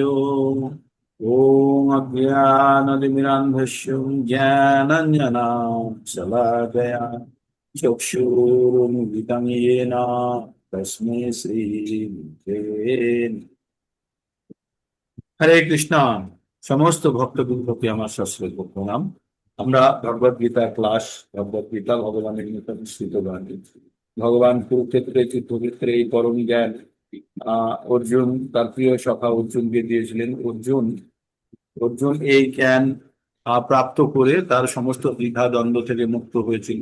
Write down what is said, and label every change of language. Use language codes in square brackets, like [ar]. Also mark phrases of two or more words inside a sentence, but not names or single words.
[sa] ओम अज्ञानतिमिरान्धस्य ज्ञानाञ्जनशलाकया चक्षुरुन्मिलितं येन तस्मै श्रीगुरवे नमः। [bn] হরে কৃষ্ণা। সমস্ত ভক্তবৃন্দকে আমার সশ্রদ্ধ প্রণাম। আমরা ভগবদ গীতা ক্লাস, ভগবদ গীতা ভগবানের নিকট নিঃসৃত বাণী। ভগবান কুরুক্ষেত্রে যুদ্ধক্ষেত্রে এই পরম জ্ঞান অর্জুন তার প্রিয় সখা অর্জুনকে দিয়েছিলেন। অর্জুন অর্জুন এই জ্ঞান প্রাপ্ত করে তার সমস্ত দ্বিধা দ্বন্দ্ব থেকে মুক্ত হয়েছিল।